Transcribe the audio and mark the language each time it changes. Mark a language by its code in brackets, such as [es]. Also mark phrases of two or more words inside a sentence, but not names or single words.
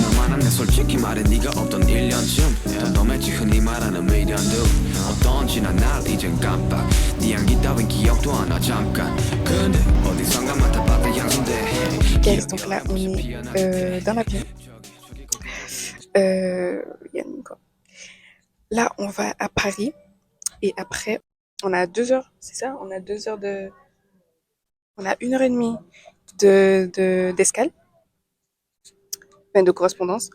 [ko] 너만한 내 솔직히 말해 네가 없던 1년쯤 덤덤했지 흔히 말하는 미련도 어떤지나 날 이젠 깜빡 네 향기 따윈 기억도 안 나 잠깐 근데 어디선가 맡아봤던 향수인데 [fr] Guys, donc là, on est dans l'avion. Là, on va à Paris. Et après, on a 2 heures, c'est ça? On a 2 heures de... On a 1h30 d'escale, enfin de correspondance.